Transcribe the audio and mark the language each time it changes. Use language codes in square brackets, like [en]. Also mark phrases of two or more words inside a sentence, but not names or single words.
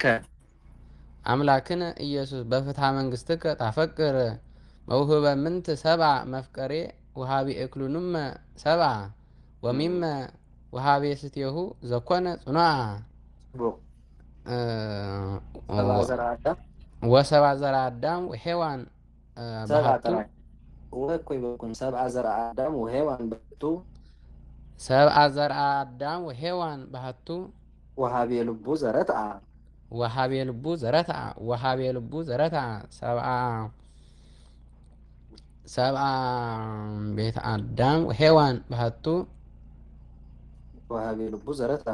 [gez] አምላክን ኢየሱስ በፍትሐ መንግሥትከ ታፈቅር መውህበ ምንት ሰብአ መፍቀሬ ወሃቤ እክሉንም ሰብአ ወሚመ ወሃቤ ስትየሁ ዘኮነ ጽኑዓ ወሰብአ ዘርአ አዳም ወሔዋን ባህቱ ወኮ ይበቁን ሰብአ ዘርአ አዳም ወሔዋን ባህቱ ሰብአ ዘርአ አዳም ወሔዋን ባህቱ ወሃቤ ልቡ ዘረትዓ ወሃቤ ልቡ ዘረትዓ ወሃቤ ልቡ ዘረትዓ ሰብአ ቤተ አዳም ወሔዋን ባህቱ ወሃቤ ልቡ ዘረትዓ